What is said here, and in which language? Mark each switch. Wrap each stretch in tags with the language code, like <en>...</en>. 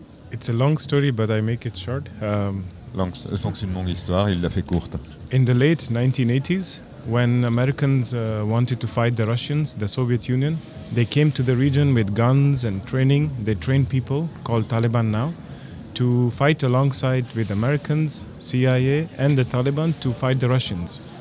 <en>It's a long story, but I make it short.</en> <fr>Donc c'est une longue histoire, il l'a fait courte.</fr> <en>In the late 1980s, when Americans wanted to fight the Russians, the Soviet Union, they came to the region with guns and training. They trained people, called Taliban now, to fight alongside with Americans, CIA, and the Taliban to fight the Russians.</en>